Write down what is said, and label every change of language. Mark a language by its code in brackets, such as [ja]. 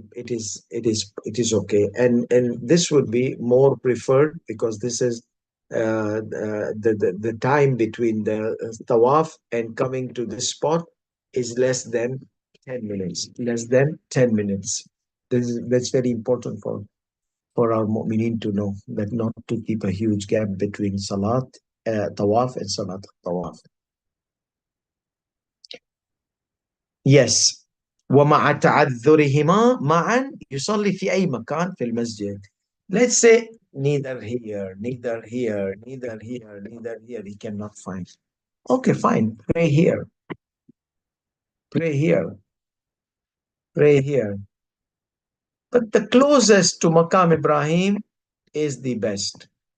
[en] It is okay, and this would be more preferred, because this is the time between the tawaf and coming to this spot is less than 10 minutes. Less than 10 minutes. That's very important for our mu'mineen to know, that not to keep a huge gap between salat tawaf and salat tawaf. Yes. [ar] ومع تعذرهما معا يصلي في أي مكان في المسجد. [en] Let's say neither here, neither here, neither here, neither here, he cannot find. Okay, fine. Pray here. Pray here. Pray here. But the closest to Maqam Ibrahim is the best.